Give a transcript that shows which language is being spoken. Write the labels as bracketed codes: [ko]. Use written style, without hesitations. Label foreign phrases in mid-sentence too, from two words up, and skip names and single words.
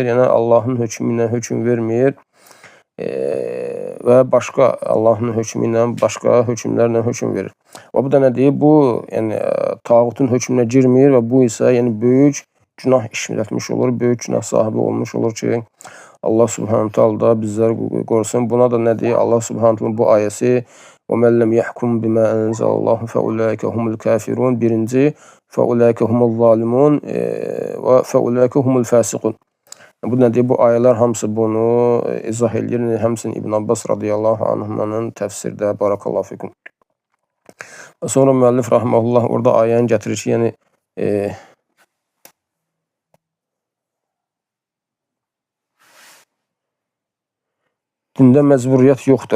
[az] Yəni Allahın hökmü ilə hökm vermir. Və başqa Allahın hökmü ilə başqa hökmlərlə hökm verir. Və bu da nədir? Bu yəni tağutun hökmünə girmir və bu isə yəni böyük günah işlətmiş olur, böyük günah sahibi olmuş olur ki, Allah [ar] سبحانه تعالى [az] da bizləri qorusun. Buna da nədir? Allah [ar] سبحانه تعالى [az] bu ayəsi [ar] وَمَنْ لَمْ يَحْكُمْ بِمَا أَنْزَلَ اللّٰهُ فَأُولَٰئِكَ هُمُ الْكَافِرُونَ. Birinci, فَأُولَٰئِكَ هُمُ الظَّالِمُونَ və فَأُولَٰئِكَ هُمُ الْفَاسِقُونَ. [az] Bu nədir? Bu ayələr hamısı bunu izah edir. Həmçinin İbn Abbas radiyallahu anhümanın təfsirdə, [ar] بارك الله فيكم. [az] Sonra müəllif rahmehullah orada ayəni gətirir ki, yəni dində məcburiyyət yoxdur.